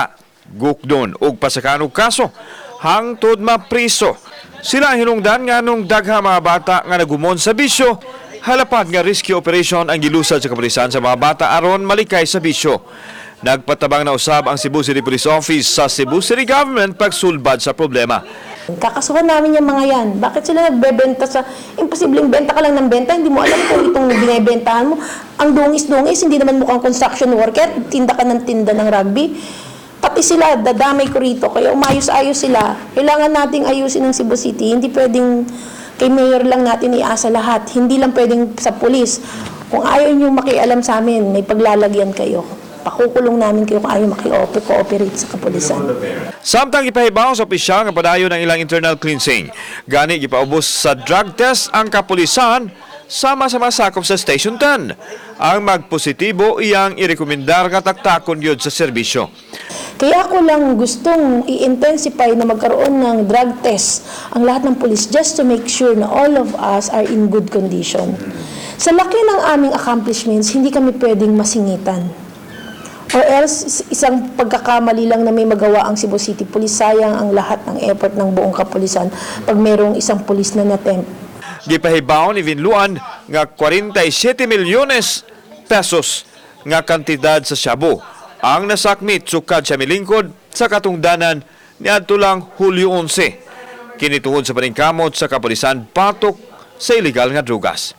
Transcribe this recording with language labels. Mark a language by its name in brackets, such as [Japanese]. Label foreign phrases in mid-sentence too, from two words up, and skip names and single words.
[Cebuano] Gukdon og pasakan og kaso hangtod mapriso. Sila hinungdan nga nung dagha mga bata nga nagumon sa bisyo, halapad nga rescue operation ang gilusad sa kapulisan sa mga bata aron malikay sa bisyo. Nagpatabang na usab ang Cebu City Police Office sa Cebu City Government pagsulbad sa problema. [Filipino] Kakasuhan namin yung mga yan. Bakit sila nagbebenta sa... Imposibleng benta ka lang ng benta, hindi mo alam kung itong binibentahan mo. Ang dungis-dungis, hindi naman mukhang [English] construction worker, [Filipino] tinda ka ng tinda ng rugby. Pati sila, dadamay ko rito. Kaya umayos-ayos sila. Kailangan nating ayusin ng Cebu City. Hindi pwedeng kay mayor lang natin iasa lahat. Hindi lang pwedeng sa pulis. Kung ayaw nyo makialam sa amin, may paglalagyan kayo. Pakukulong namin kayo kung ayaw maki-cooperate sa kapulisan. [Cebuano] Samtang ipahibaw sa opisyal nga padayon ng ilang internal cleansing. Gani gipaubos sa [English] drug test [Cebuano] ang kapulisan sama-sama sakop sa Station 10. Ang magpositibo iyang irekomendar nga taktakon yun sa serbisyo. [Filipino] Kaya ako lang gustong i-intensify na magkaroon ng [English] drug test [Filipino] ang lahat ng pulis [English] just to make sure [Filipino] na [English] all of us are in good condition. [Filipino] Sa laki ng aming accomplishments, hindi kami pwedeng masingitan. Or else, isang pagkakamali lang na may magawa ang Cebu City Police, sayang ang lahat ng effort ng buong kapulisan pag mayroong isang pulis na natempt. [Cebuano] Gipahibaw ni Binluan nga 47 milyones pesos nga kantidad sa shabu ang nasakmit sukad sa milingkod sa katungdanan niadto lang Hulyo 11. Kinitungod sa paningkamot sa kapulisan patok sa illegal nga drugas.